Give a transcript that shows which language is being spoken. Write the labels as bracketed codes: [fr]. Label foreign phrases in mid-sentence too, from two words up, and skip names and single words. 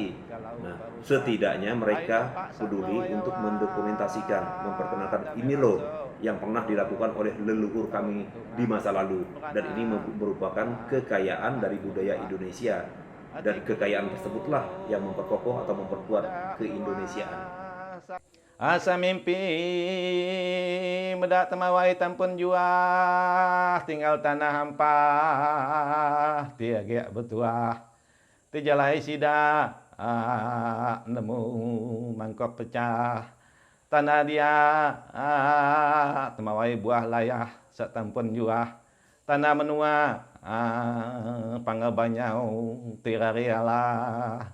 [id] Nah, setidaknya mereka peduli untuk mendokumentasikan, memperkenalkan ini loh yang pernah dilakukan oleh leluhur kami di masa lalu, dan ini merupakan kekayaan dari budaya Indonesia, dan kekayaan tersebutlah yang memperkokoh atau memperkuat keindonesiaan. [iba] Asa mimpi medak temawai tampun juah, tinggal tanah hampa tiagak betuah, tijalai sida nemu mangkok pecah, tanah dia temawai buah layah satampun juah, tanah menua pangabanyau tirarialah.